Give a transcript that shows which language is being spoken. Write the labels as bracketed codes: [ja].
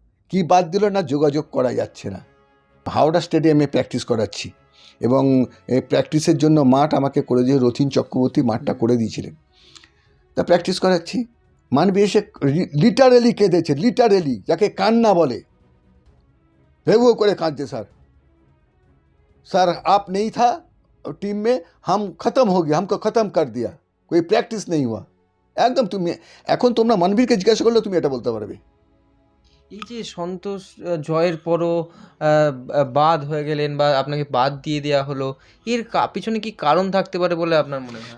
[bn] কি বাদ দিল না, যোগাযোগ করা যাচ্ছে না। হাওড়া স্টেডিয়ামে প্র্যাকটিস করাচ্ছি এবং এই প্র্যাকটিসের জন্য মাঠ আমাকে করে দিয়ে রথীন চক্রবর্তী মাঠটা করে দিয়েছিলেন। তা প্র্যাকটিস করাচ্ছি, মানবী এসে লিটারেলি কেঁদেছে, লিটারেলি, যাকে কান্না বলে। হেউ করে কাঁদছে, [hi] सर आप नहीं था टीम में, हम ख़त्म हो गया, हमको ख़त्म कर दिया, कोई प्रैक्टिस नहीं हुआ। [bn] একদম তুমি এখন তোমরা মানবীরকে জিজ্ঞাসা করলে তুমি এটা বলতে পারবে। এই যে সন্তোষ জয়ের পরও বাদ হয়ে গেলেন বা আপনাকে বাদ দিয়ে দেওয়া হলো, এর পিছনে কি কারণ থাকতে পারে বলে আপনার মনে হয়?